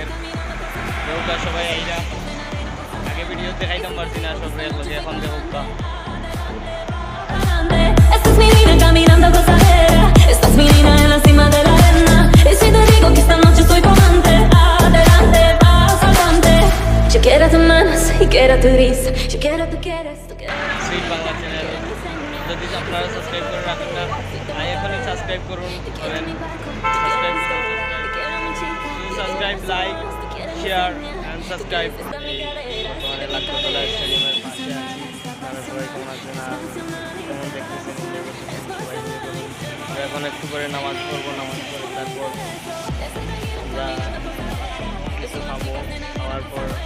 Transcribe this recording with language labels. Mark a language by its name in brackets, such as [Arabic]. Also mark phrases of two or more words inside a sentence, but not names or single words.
[Bangla] দেউকা সবাই আইরা আগে ভিডিও দেখাইতাম পারছি না সব একলগে, এখন দেউকা [Spanish] Esta es mi niña caminando gozadera, esta es mi niña en la cima de la arena. Y si te digo que esta noche soy tu amante, adelante, vas adelante. Yo quiero tus manos y quiero tu risa, yo quiero tú quieres. [Bangla] সুইট বাংলা চ্যানেল যদি আপনারা সাবস্ক্রাইব করে রাখেন না, এখনই সাবস্ক্রাইব করুন, [English] subscribe, like, share and subscribe. [Bangla] বর্তমানে লাখপরতলা স্টেডিয়ামের পাশে আছি, আপনারা সবাই কেমন আছেন আর কেমন দেখতেছেন সবাই এখন একটু করে নামাজ পড়বো, নামাজ পড়ে তারপর আমরা কিছু খাবো, খাওয়ার পর